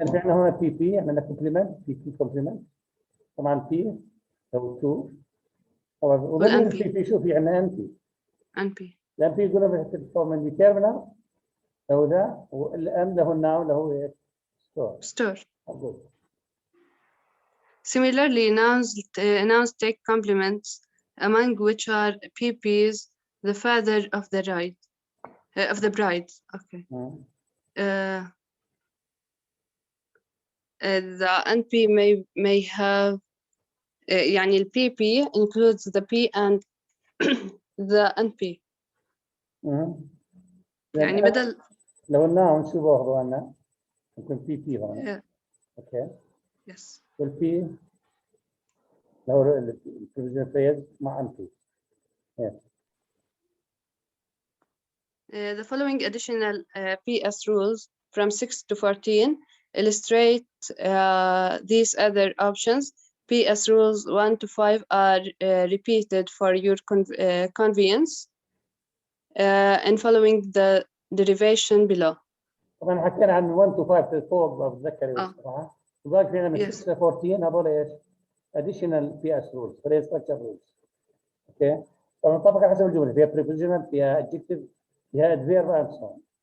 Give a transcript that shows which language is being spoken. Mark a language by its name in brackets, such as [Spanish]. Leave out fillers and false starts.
[Arabic] عندنا هنا بي بي، عندنا كومبلمنت بي بي كومبلمنت طبعا بي او تو. طبعا وضمن البي بي شو في عندنا ان بي. ان بي. الان بي يقولون بتفهم من ديترمينر لو ذا، والام له الناون اللي هو ايش؟ ستور. [English] Similarly, nouns take complements, among which are PPs, the father of the bride. Okay. The NP may have يعني ال PP includes the P and the NP. [Arabic] يعني بدل لو الناون شو باخذوا عنا؟ ممكن بي بي هون. [English] Okay. Yes. [Arabic] والبي لو البروفيجن فيز مع NP. [English] Yes. The following additional PS rules from 6 to 14 illustrate these other options. PS rules 1 to 5 are repeated for your convenience and following the derivation below. [Arabic] طبعا حكينا عن [English] 1 to 5 [Arabic] فوق بتذكر صراحه. وذاك فينا من 6 to 14 هذول ايش؟ [English] additional PS rules phrase structure rules. Okay. [Arabic] طبعا طبقا حسب الجمله، فيها prepositional، فيها adjective، فيها adverb [English] and so on.